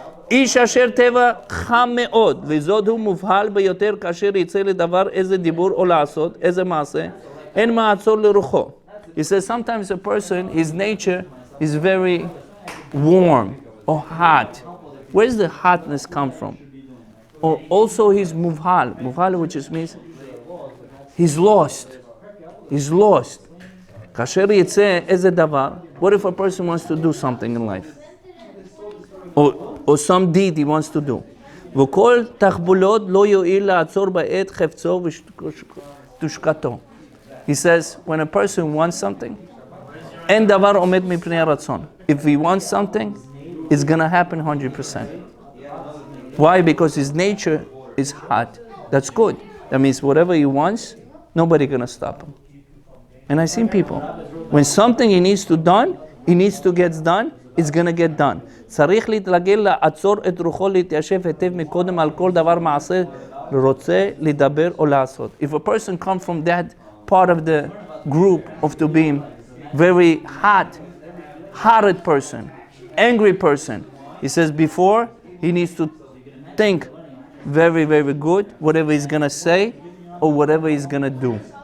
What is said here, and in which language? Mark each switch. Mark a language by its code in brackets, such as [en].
[he] איש אשר טבע חם מאוד, וזאת הוא מובהל ביותר כאשר יצא לדבר איזה דיבור או לעשות, איזה מעשה, אין מעצור לרוחו. [en] He says sometimes a person, his nature is very warm or hot. Where does the hotness come from? Or also he's muvhal. Muvhal, which is means he's lost. He's lost. [he] כאשר יצא איזה דבר, [en] what if a person wants to do something in life? Or some deed he wants to do. [he] וכל תחבולות לא יועיל לעצור בעת חפצו ותשוקתו. [en] He says, when a person wants something, [he] אין דבר עומד מפני הרצון. [en] If he wants something, it's going to happen 100%. Why? Because his nature is hot. That's good. That means whatever he wants, nobody going to stop him. And I've seen people, when something he needs to get done, it's going to get done. [he] צריך להתרגל לעצור את רוחו להתיישב היטב מקודם על כל דבר מעשה רוצה לדבר או לעשות. [en] If a person comes from that part of the group of to being very hearted person, angry person, he says before he needs to think very, very good whatever he's going to say or whatever he's going to do.